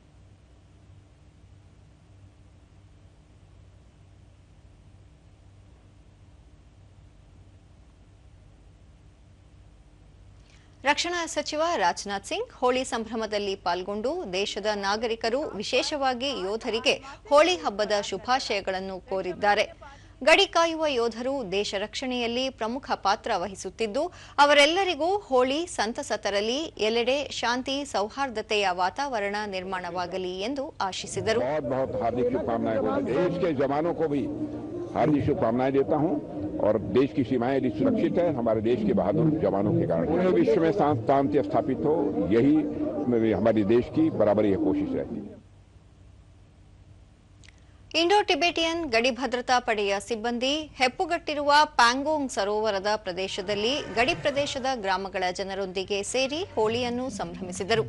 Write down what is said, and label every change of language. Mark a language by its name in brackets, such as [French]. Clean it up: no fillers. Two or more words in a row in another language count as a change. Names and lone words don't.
[Kannada] ರಕ್ಷಣಾ ಸಚಿವ ರಾಜನಾಥ್ ಸಿಂಗ್ ಹೋಳಿ ಸಂಭ್ರಮದಲ್ಲಿ ಪಾಲ್ಗೊಂಡು ದೇಶದ ನಾಗರಿಕರು, ವಿಶೇಷವಾಗಿ ಯೋಧರಿಗೆ ಹೋಳಿ ಹಬ್ಬದ ಶುಭಾಶಯಗಳನ್ನು ಕೋರಿದ್ದಾರೆ. ಗಡಿ ಕಾಯುವ ಯೋಧರು ದೇಶ ರಕ್ಷಣೆಯಲ್ಲಿ ಪ್ರಮುಖ ಪಾತ್ರ ವಹಿಸುತ್ತಿದ್ದು, ಅವರೆಲ್ಲರಿಗೂ ಹೋಳಿ ಸಂತಸ ತರಲಿ, ಎಲ್ಲೆಡೆ ಶಾಂತಿ ಸೌಹಾರ್ದತೆಯ ವಾತಾವರಣ ನಿರ್ಮಾಣವಾಗಲಿ ಎಂದು ಆಶಿಸಿದರು. [Hindi] हार्दिक शुभकामनाएं देता हूं और देश की सीमाएं यदि सुरक्षित है हमारे देश के बहादुर जवानों के कारण। पूरे विश्व में शांति स्थापित हो, यही हमारे देश की बराबर यह कोशिश रहती है. [Kannada] ಇಂಡೋ ಟಿಬೆಟಿಯನ್ ಗಡಿ ಭದ್ರತಾ ಪಡೆಯ ಸಿಬ್ಬಂದಿ ಹೆಪ್ಪುಗಟ್ಟಿರುವ ಪ್ಯಾಂಗೋಂಗ್ ಸರೋವರದ ಪ್ರದೇಶದಲ್ಲಿ ಗಡಿ ಪ್ರದೇಶದ ಗ್ರಾಮಗಳ ಜನರೊಂದಿಗೆ ಸೇರಿ ಹೋಳಿಯನ್ನು ಸಂಭ್ರಮಿಸಿದರು.